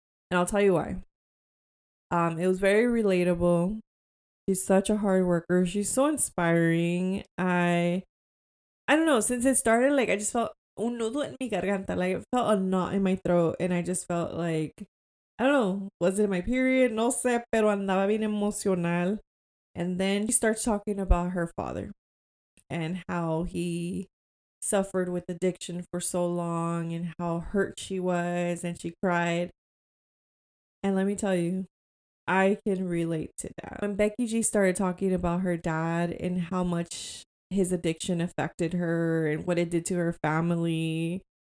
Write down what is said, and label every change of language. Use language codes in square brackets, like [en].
[en] And I'll tell you why. It was very relatable. She's such a hard worker. She's so inspiring. I don't know, since it started, like I just felt [es] un nudo en mi garganta. [en] Like it felt a knot in my throat and I just felt like I don't know, was it my period? [es] No sé, pero andaba bien emocional. [en] And then she starts talking about her father and how he suffered with addiction for so long and how hurt she was and she cried. And let me tell you, I can relate to that. When Becky G started talking about her dad and how much his addiction affected her and what it did to her family.